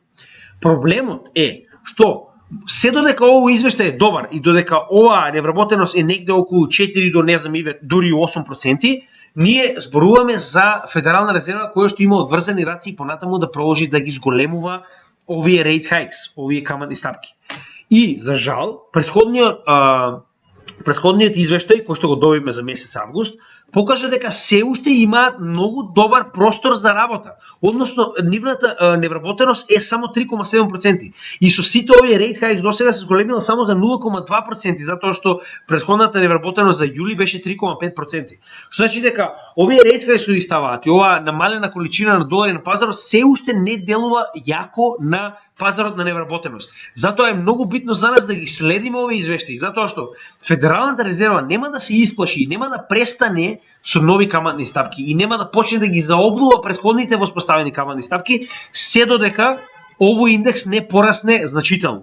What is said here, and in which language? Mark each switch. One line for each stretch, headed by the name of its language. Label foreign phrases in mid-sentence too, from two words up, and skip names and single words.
Macedonian: Проблемот е што се додека овој извештај е добар и додека оваа невработеност е негде околу 4 до дури 8%, ние зборуваме за Федерална резерва која што има одврзани раци и понатаму да продолжи да ги зголемува овие
English: rate hikes,
Macedonian: овие каматни стапки. И за жал, предходниот извештај кој што го добивме за месец август покажа дека се уште имаат многу добар простор за работа. Односно, нивната невработеност е само 3,7%. И со сите овие
English: rate hikes
Macedonian: до сега се зголемила само за 0,2%, затоа што предходната невработеност за јули беше 3,5%. Што значи дека овие
English: rate hikes
Macedonian: што ставаат и оваа намалена количина на долари на пазарот се уште не делува јако на пазарот на невработеност. Затоа е многу битно за нас да ги следиме овие извештаи, затоа што Федералната резерва нема да се исплаши, нема да престане со нови каматни стапки и нема да почне да ги заоблува претходните воспоставени каматни стапки, се додека овој индекс не порасне значително.